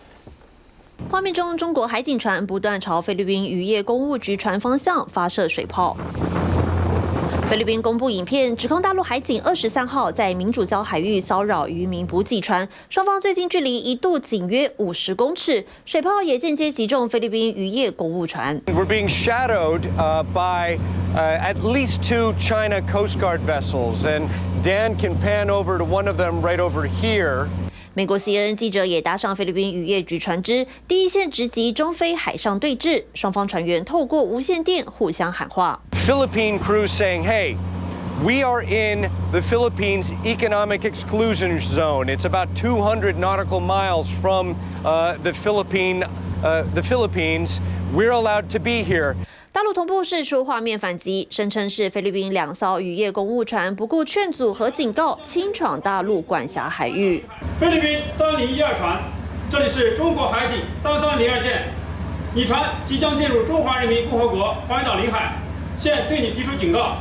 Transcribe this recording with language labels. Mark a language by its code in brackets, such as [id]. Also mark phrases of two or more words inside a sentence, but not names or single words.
[zh] 畫面中，中國海警船不斷朝菲律賓漁業公務局船方向發射水炮。菲律賓公布影片，指控大陸海警23號在民主礁海域騷擾漁民補給船，雙方最近距離一度僅約50公尺，水炮也間接擊中菲律賓漁業公務船。 [en] We're being shadowed by at least 2 China Coast Guard vessels, and Dan can pan over to one of them right over here. [zh] 美國 CNN 記者也搭上菲律賓漁業局船隻，第一線直擊中菲海上對峙，雙方船員透過無線電互相喊話。 [en] Philippine crew saying, "Hey, we are in the Philippines economic exclusion zone. It's about 200 nautical miles from the Philippines. We're allowed to be here." [zh] 大陸同步釋出畫面反擊，聲稱是菲律賓2艘漁業公務船不顧勸阻和警告，侵闖大陸管轄海域。菲律賓3012船，這裡是中國海警3302艦，你船即將進入中華人民共和國黃岩島領海，現對你提出警告。